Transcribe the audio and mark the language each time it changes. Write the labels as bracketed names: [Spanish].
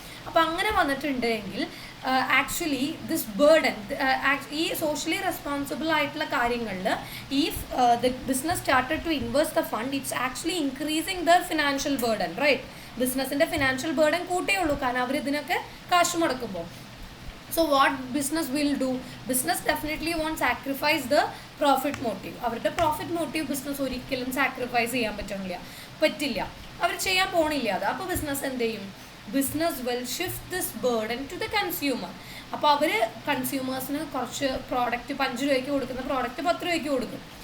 [Malayalam] അപ്പം അങ്ങനെ വന്നിട്ടുണ്ടെങ്കിൽ [English] actually this burden [Malayalam] ഈ സോഷ്യലി റെസ്പോൺസിബിൾ ആയിട്ടുള്ള കാര്യങ്ങളിൽ [English] ഈ the business started to invest the fund, it's actually increasing the financial burden, right? [Malayalam] ബിസിനസ്സിൻ്റെ ഫിനാൻഷ്യൽ ബേർഡൻ കൂട്ടേ ഉള്ളൂ, കാരണം അവർ ഇതിനൊക്കെ കാശ് മുടക്കുമ്പോൾ. [English] So what business will do? Business definitely won't sacrifice the profit motive. [Malayalam] അവരുടെ പ്രോഫിറ്റ് മോട്ടീവ് ബിസിനസ് ഒരിക്കലും sacrifice ചെയ്യാൻ പറ്റില്ല, അവർ ചെയ്യാൻ പോണില്ല അത്. അപ്പോൾ ബിസിനസ് എന്ത് ചെയ്യും? [English] Business will shift this burden to the consumer. [Malayalam] അപ്പോൾ അവർ കൺസ്യൂമേഴ്സിന് കുറച്ച് പ്രോഡക്റ്റ് 5 രൂപയ്ക്ക് കൊടുക്കുന്ന പ്രോഡക്റ്റ് 10 രൂപയ്ക്ക് കൊടുക്കും.